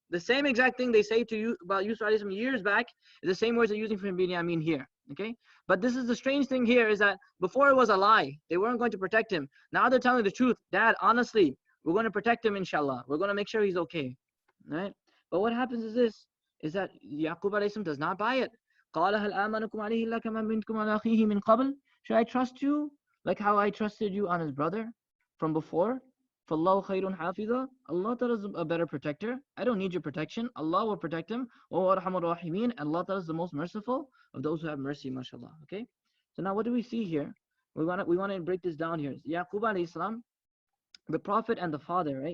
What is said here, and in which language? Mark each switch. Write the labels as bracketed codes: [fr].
[en] The same exact thing they say to you about Yusuf alayhi salam years back is the same words they're using for Binyamin here. Okay? But this is the strange thing here, is that before it was a lie, they weren't going to protect him. Now they're telling the truth. Dad, honestly, we're going to protect him, inshallah. We're going to make sure he's okay. Right? But what happens is this, is that Yaqub alayhi salam does not buy it. [ar] قال هل آمنكم عليه إلا كما منكم على أخيه من قبل. [en] Should I trust you like how I trusted you on his brother from before? [ar] فالله خير حافظا. [en] Allah Ta'ala is a better protector. I don't need your protection. Allah will protect him. [ar] وهو أرحم الراحمين. [en] Allah Ta'ala is the most merciful of those who have mercy, mashallah. Okay? So now what do we see here? We want to break this down here. Yaqub alayhi salam, the prophet and the father, right?